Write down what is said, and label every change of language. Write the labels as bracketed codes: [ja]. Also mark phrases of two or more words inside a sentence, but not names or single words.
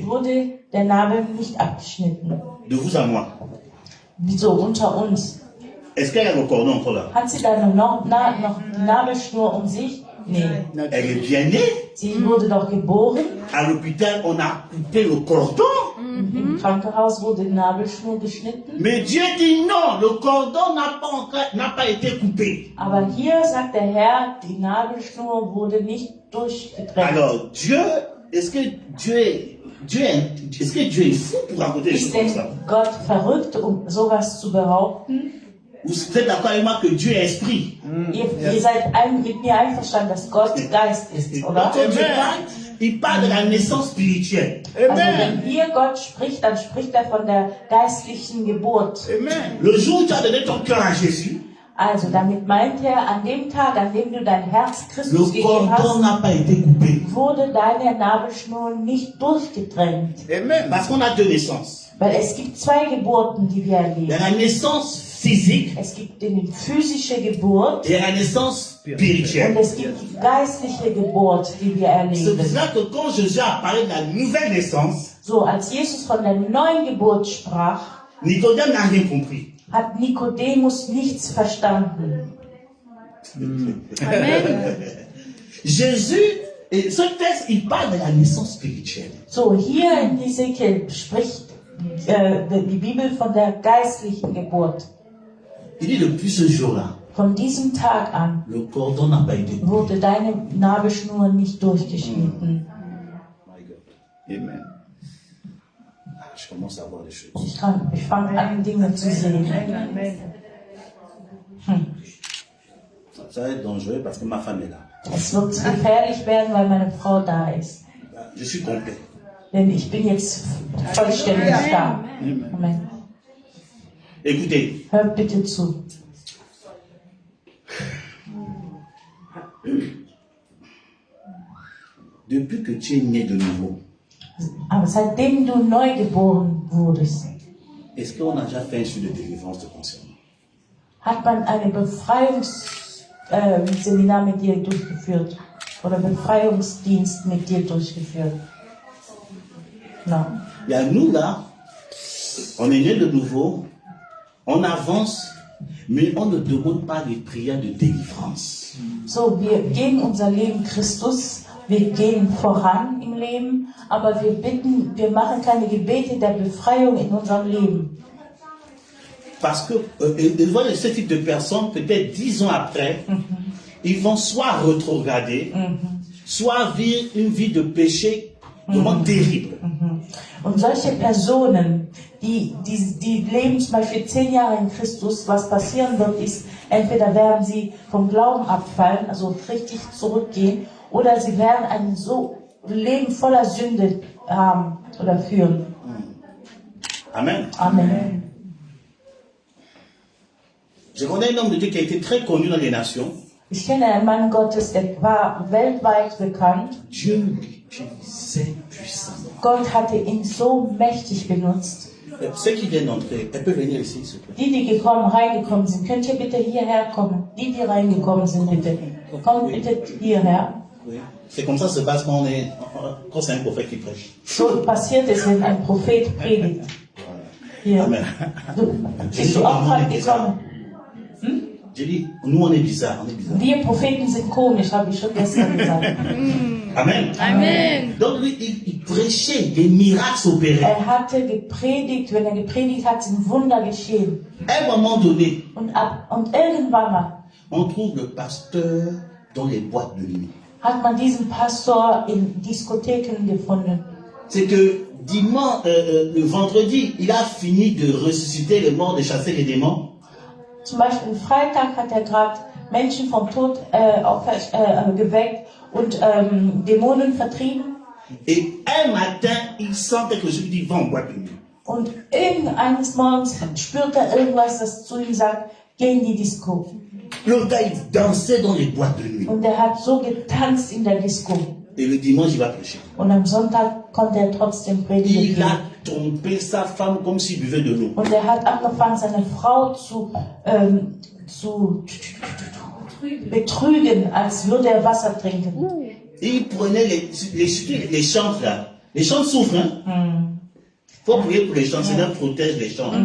[de] wurde der Nabel nicht abgeschnitten. [fr] De vous à moi. [de] So, unter uns. [fr] Est-ce qu'elle a le cordon encore là? [de] Hat sie dann noch die Nabelschnur um sich? Nee. [fr] Elle est bien née. [de] Sie wurde doch geboren. [fr] À l'hôpital, on a coupé le cordon. [de] Im Krankenhaus wurde die Nabelschnur geschnitten. [fr] Mais Dieu dit non, le cordon n'a pas été coupé. [de] Aber hier sagt der Herr, die Nabelschnur wurde nicht durchgedrängt. [fr] Alors, Dieu, est-ce que Dieu est fou pour raconter des [de] Ist [fr] choses comme [de] denn [fr] ça? [de] Gott verrückt, um sowas zu behaupten? [fr] Vous êtes d'accord avec moi que Dieu est esprit? [de] Ihr seid mit mir einverstanden, dass Gott Geist ist, oder? Quand Dieu parle, il parle de la naissance spirituelle. Also wenn hier Gott spricht, dann spricht er von der geistlichen Geburt. Amen. [fr] Le jour où tu as donné ton cœur à Jésus, [de] Also damit meint er, an dem Tag, an dem du dein Herz Christus [fr] le [de] gegeben [fr] cordon [de] hast, [fr] n'a pas été coupé. [de] wurde deine Nabelschnur nicht durchgedrängt. Amen. [fr] Parce qu'on a deux naissances. [de] Weil es gibt zwei Geburten, die wir [fr] Il y a [de] erleben. [fr] la naissance physique [de] Es gibt die physische Geburt [fr] et la naissance [de] und [fr] spirituelle. [de] es gibt die geistliche Geburt, die wir [fr] C'est pour [de] erleben. [fr] ça que quand Jésus a parlé de la nouvelle naissance, [de] So, als Jesus von der neuen Geburt sprach, [fr] Nicodème n'a rien compris. [de] hat Nikodemus nichts verstanden. Amen. [fr] Jésus, et ce texte, il parle de la naissance spirituelle. [de] So, hier in Hesekiel spricht die Bibel von der geistlichen Geburt. [fr] Il dit depuis ce jour-là, [de] Von diesem Tag an [fr] le cordon n'a pas été coupé. [de] wurde deine Nabelschnur nicht durchgeschnitten. [en] My God. Amen. [fr] Je commence à voir les choses. [de] Ich fange an, Dinge zu sehen. [fr] Ça va être dangereux parce que ma femme est là. [de] Es wird gefährlich werden, weil meine Frau da ist. [fr] Je suis complet. [de] Denn ich bin jetzt vollständig da. Amen. [fr] Écoutez, [de] Hört bitte zu. [fr] depuis que tu es né de nouveau, [de] Aber seitdem du neu geboren wurdest, [fr] est-ce qu'on a déjà fait un suivi de délivrance de conscience? [de] hat man ein Befreiungsseminar mit dir durchgeführt oder Befreiungsdienst mit dir durchgeführt. Nein. [fr] Il y a nous là, on est né de nouveau, on avance, mais on ne demande pas des prières de délivrance. [de] So, wir geben unser Leben Christus, wir gehen voran im Leben, aber wir machen keine Gebete der Befreiung in unserem Leben. [fr] Parce que devant ce type de personnes, peut-être 10 ans après, ils vont soit rétrograder, soit vivre une vie de péché vraiment terrible. [de] Und solche Personen, die leben zum Beispiel 10 Jahre in Christus, was passieren wird, ist, Entweder werden sie vom Glauben abfallen, also richtig zurückgehen, oder sie werden ein Leben voller Sünde haben oder führen. Amen. Amen. [fr] Je connais un homme de Dieu qui a été très connu dans les nations. [de] Ich kenne einen Mann Gottes, der war weltweit bekannt. [fr] Dieu l'utilisait puissamment. [de] Gott hatte ihn so mächtig benutzt. [fr] Ceux qui viennent d'entrer, elles peuvent venir ici, s'il vous plaît. [de] Die reingekommen sind, könnt ihr bitte hierher kommen? Die reingekommen sind, bitte. Kommt bitte hierher. [fr] Oui. C'est comme ça que se passe quand c'est un prophète qui prêche. [de] So passiert es, wenn ein Prophet predigt. Hier. Amen. Bist du auch gerade gekommen? [fr] J'ai dit, nous on est bizarre, on est bizarre. [de] Wir Propheten sind komisch, habe ich schon gestern gesagt. Amen. Amen. [fr] Donc lui, il prêchait, des miracles s'opéraient. [de] Er hatte gepredigt, wenn er gepredigt hat, sind Wunder geschehen. [fr] À un moment donné, [de] Und irgendwann mal [fr] on trouve le pasteur dans les boîtes de nuit. [de] hat man diesen Pastor in Diskotheken gefunden. [fr] C'est que dimanche, le vendredi, il a fini de ressusciter les morts, de chasser les démons. [de] Zum Beispiel Freitag hat er gerade Menschen vom Tod geweckt und Dämonen vertrieben. [fr] Et un matin, il sent quelque chose, il dit, va en boîte de nuit. [de] Und irgendeines Morgens spürt er irgendwas, das zu ihm sagt, geh in die Disco. [fr] Le gars, il dansait dans les boîtes de nuit. [de] Und er hat so getanzt in der Disco. [fr] Et le dimanche, il va prêcher. [de] Und am Sonntag konnte er trotzdem predigen. [fr] Il a trompé sa femme comme s'il buvait de l'eau. [de] Und er hat angefangen, seine Frau zu betrügen, als würde er Wasser trinken. [fr] Il prenait les chantres là. Les chantres souffrent, hein? Faut prier pour les chantres, Seigneur protège les chantres.